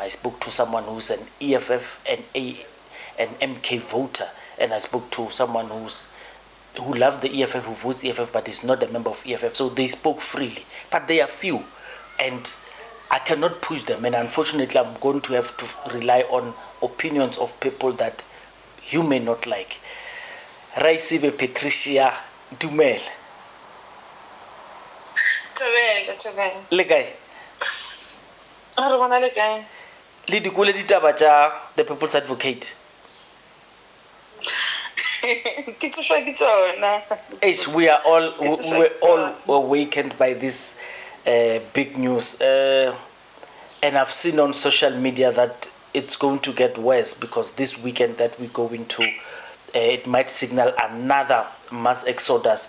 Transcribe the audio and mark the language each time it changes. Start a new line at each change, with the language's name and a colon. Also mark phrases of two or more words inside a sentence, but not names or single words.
English: I spoke to someone who's an EFF and MK voter, and I spoke to someone who loves the EFF, who votes EFF, but is not a member of EFF. So they spoke freely. But they are few, and I cannot push them, and unfortunately I'm going to have to rely on opinions of people that you may not like. Raisibe Patricia Dumel. Tobel.
Northern Sotho: Le kae? A re bona le kae? Le dikole ditaba tša
English: the People's Advocate.
Northern Sotho: Ke tsošwa ke tsona.
English: We were all awakened by this big news, and I've seen on social media that it's going to get worse, because this weekend that we go into, it might signal another mass exodus.